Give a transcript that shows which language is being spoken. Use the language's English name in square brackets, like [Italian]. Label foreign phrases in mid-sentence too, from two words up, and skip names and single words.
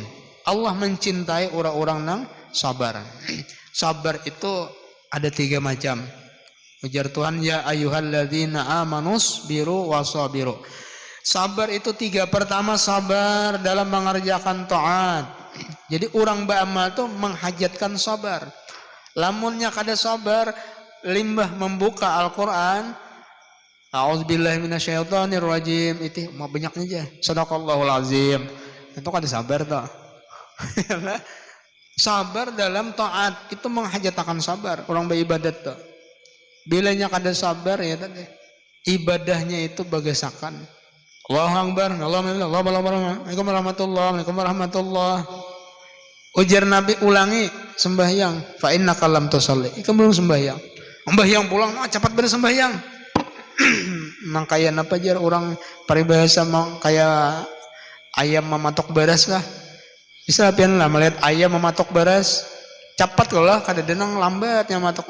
[Indonesian] Allah mencintai orang-orang yang sabar. Sabar itu ada 3 macam. [Banjar] Ujar Tuhan, [Arabic] يا أيها الذين آمنوا اصبروا وصابروا. [Banjar] Sabar itu 3. [Indonesian] Pertama, sabar dalam mengerjakan taat. [Banjar] Jadi orang beramal itu menghajatkan sabar. Lamunnya kada sabar, limbah membuka Al-Quran, [Arabic] أعوذ بالله من الشيطان الرجيم, [Banjar] itu mau banyaknya aja. [Arabic] صدق الله العظيم. [Banjar] Itu kada sabar toh. Sabar dalam taat itu menghajatkan sabar. Orang beribadat tuh. Bilanya kada sabar ya tadi. Ibadahnya itu bagasakan. [Arabic] الله أكبر، السلام عليكم ورحمة الله. [Banjar] Ujar Nabi, ulangi sembahyang. [Arabic] فإنك لم تصل. [Banjar] Ikan belum sembahyang. Sembahyang pulang, cepat beres sembahyang. Mang kaya apa jar orang paribahasa mang kaya ayam mematok beras lah. Bisa pian lah melihat ayam mematok beras. Cepat lah kada denang lambatnya matok.